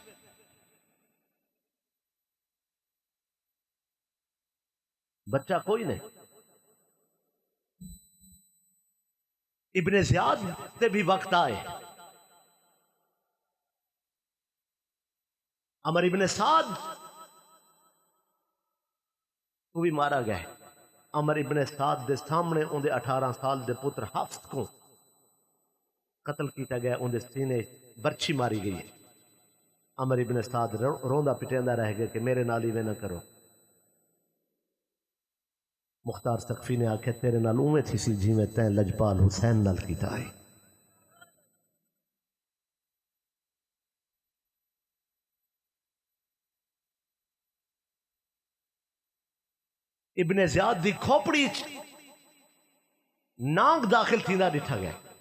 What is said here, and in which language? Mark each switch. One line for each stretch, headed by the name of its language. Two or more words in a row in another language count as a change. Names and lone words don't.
Saraiki: بچہ کوئی نہیں ابن زیاد تے بھی وقت آئے عمر ابن سعد
Urdu: کو بھی مارا گیا ہے
Saraiki: عمر ابن سعد دے سامنے اندے 18 سال دے پتر حفص کو قتل کیتا گیا اندے سینے برچھی ماری گئی ہے عمر ابن سعد روندا پٹیندا رہ گیا کہ میرے نال ایویں نہ کرو مختار سقفی نے آکھیا تیرے نال اوویں تھی سی جویں تیں لجپال حسین نال کیتا ہے ابن زیاد دی کھوپڑی نانگ داخل تھیندا ڈٹھا گیا